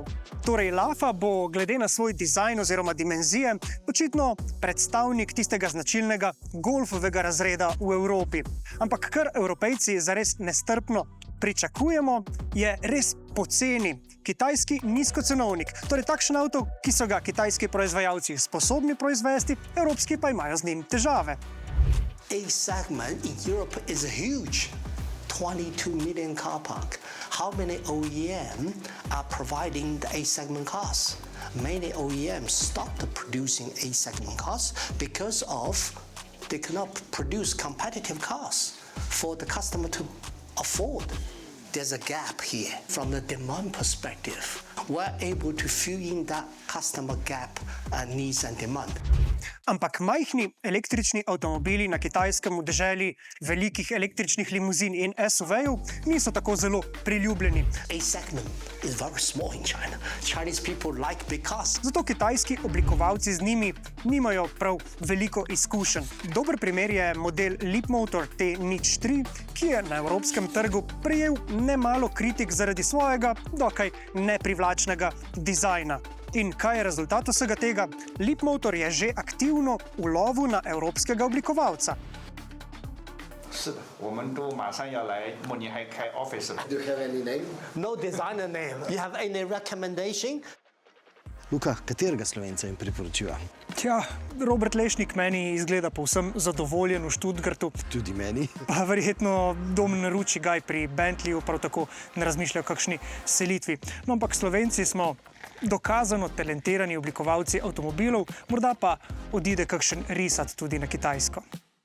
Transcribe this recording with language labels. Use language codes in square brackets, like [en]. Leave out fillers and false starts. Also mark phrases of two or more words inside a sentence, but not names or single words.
[sl] Torej, Lafa bo glede na svoj dizajn oziroma dimenzije očitno predstavnik tistega značilnega golfovega razreda v Evropi. Ampak kar Evropejci zares nestrpno pričakujemo, je res poceni kitajski nizkocenovnik. Torej, takšen avto, ki so ga kitajski proizvajalci sposobni proizvesti, evropski pa imajo z njim težave. [en] A segment in Europe is huge, 22 million car park. How many OEM are providing the A segment cars? Many OEMs stopped producing A segment cars because of they cannot produce competitive cars for the customer to afford. There's a gap here from the demand perspective. We're able to fill in that customer gap needs and demand. [sl] Ampak majhni električni avtomobili na kitajskem v deželi velikih električnih limuzin in SUV-jev niso tako zelo priljubljeni. [en] A segment is very small in China. Chinese people like big cars. [sl] Zato kitajski oblikovalci z njimi nimajo prav veliko izkušenj. Dober primer je model Leapmotor T03, ki je na evropskem trgu prejel nemalo kritik zaradi svojega dokaj neprivlačnega dizajna. In kaj je rezultat vsega tega? Leapmotor je že aktivno v lovu na evropskega oblikovalca. [zh] 是的，我们都马上要来慕尼黑开 office 了。 [en] Do you have any name? No designer name. You have any recommendation? [sl] Luka, katerega Slovenca jim priporočila? Tja, Robert Lešnik meni izgleda povsem zadovoljen v Stuttgartu. Tudi meni. Pa verjetno Domen Ručigaj pri Bentleyju prav tako ne razmišlja o kakšni selitvi. No, ampak Slovenci smo dokazano talentirani oblikovalci avtomobilov, morda pa odide kakšen risat tudi na Kitajsko.